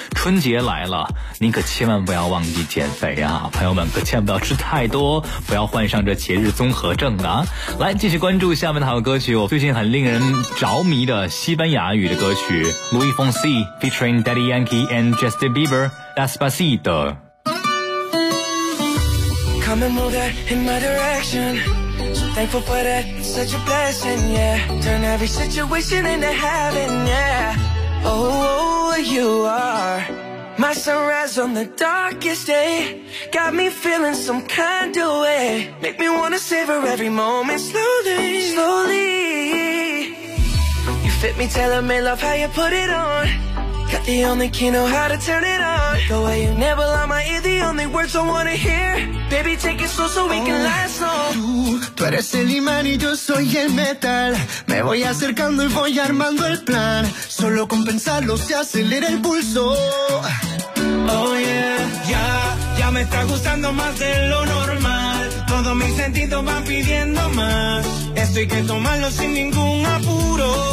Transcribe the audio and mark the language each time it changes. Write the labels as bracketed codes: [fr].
[zh] 春节来了，你可千万不要忘记减肥啊，朋友们可千万不要吃太多，不要患上这节日综合症啊。来继续关注下面的好歌曲，我最近很令人着迷的西班牙语的歌曲 Louis Fonsi featuring Daddy Yankee and Justin BieberDespacito. [en] Come and move that in my direction. So thankful for that, it's such a blessing, yeah. Turn every situation into heaven, yeah. Oh, you are my sunrise on the darkest day. Got me feeling some kind of way. Make me wanna savor every moment slowly, slowly. You fit me, tailor made love, how you put it on. Got the only key, know how to turn it on. The way you never lie my ear, the only words I wanna hear. Baby, take it slow so we can last long. [es] Tú eres el imán y yo soy el metal. Me voy acercando y voy armando el plan. Solo con pensarlo se acelera el pulso. [en] Oh yeah. [es] Ya, ya me está gustando más de lo normal. Todos mis sentidos van pidiendo más. Esto hay que tomarlo sin ningún apuro.